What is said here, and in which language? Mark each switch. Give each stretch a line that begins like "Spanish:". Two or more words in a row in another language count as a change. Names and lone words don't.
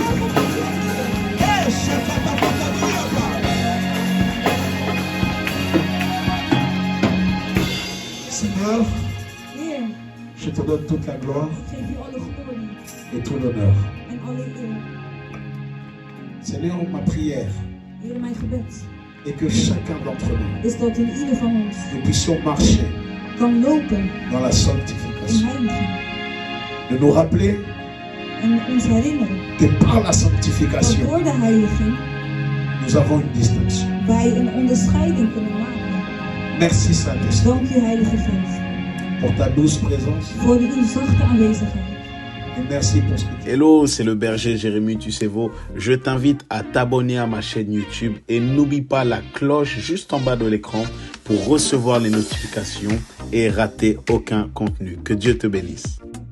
French: Hey, Shakatapakadiapa. Seigneur,
Dutch: Heer,
French: je te donne toute la gloire
Dutch: ik geef u alle glorie
French: et tout l'honneur.
Dutch: en alle eer.
French: Seigneur, ma prière
Dutch: Heer, mijn gebed
French: est que chacun d'entre nous,
Dutch: is dat in ieder van ons
French: nous puissions marcher
Dutch: kan lopen
French: dans la
Dutch: in
French: sanctification.
Dutch: heiliging.
French: De nous rappeler
Dutch: En ons herinneren
French: que par la
Dutch: dat
French: sanctification,
Dutch: door de heiliging
French: nous avons une distinction.
Dutch: wij een onderscheiding kunnen maken.
French: Merci Saint-Esprit
Dutch: Dank u, Heilige Geest,
French: pour ta douce présence
Dutch: voor uw zachte aanwezigheid.
French: et merci pour ce que tu as. Hello, c'est le berger Jérémy Tussevo. Je t'invite à t'abonner à ma chaîne YouTube et n'oublie pas la cloche juste en bas de l'écran pour recevoir les notifications et rater aucun contenu. Que Dieu te bénisse.